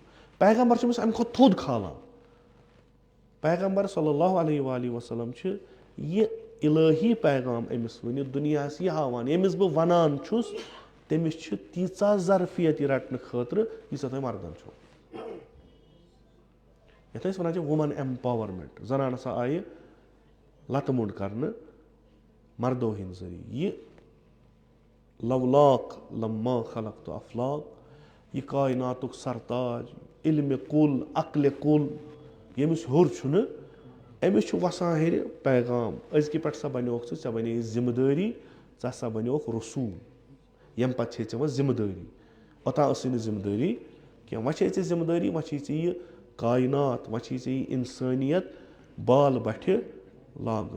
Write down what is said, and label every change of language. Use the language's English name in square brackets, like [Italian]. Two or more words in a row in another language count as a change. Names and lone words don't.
[Kashmiri] پیغمبر چھُ أمِس امہِ کھۄتہٕ تھوٚد کھالان. پیغمبر [Arabic] صلی اللہ علیہ وسلم [Kashmiri] چھِ یہِ الہی پیغام أمِس ؤنِتھ دُنیاہس یہِ ہاوان, ییٚمِس بہٕ ونان چھُس تٔمِس چھِ تیٖژاہ ظرفیت یہِ رٹنہٕ خٲطرٕ ییٖژاہ تۄہہِ مردن چھو. یتھ أسۍ ونان چھِ [English] woman empowerment. [Kashmiri] زنان ہسا آیہِ لتہٕ موٚنڈ کرنہٕ مردو ہٕنٛدۍ ذٔریعہٕ. یہِ [Arabic] لولاک لما خلقت افلاک, [Kashmiri] یہِ کایناتُک سرتاج, علمِ کُل, عقلِ کُل, ییٚمِس ہیوٚر چھُنہٕ, أمِس چھُ وسان ہیٚرِ پیغام. أزکہِ پٮ۪ٹھ سا بنیوکھ ژٕ, ژےٚ بنے ذمہٕ دٲری, ژٕ ہسا بنیوکھ رسوٗل. ییٚمہِ پتہٕ چھے ژےٚ وۄنۍ ذمہٕ دٲری. اوٚتام ٲسٕے نہٕ ذمہٕ دٲری کینٛہہ, وۄنۍ چھے ژےٚ ذمہٕ دٲری, وۄنۍ چھے ژےٚ یہِ کاینات, وۄنۍ چھے ژےٚ یہِ انسٲنیت بال بٹھِ لاگُن.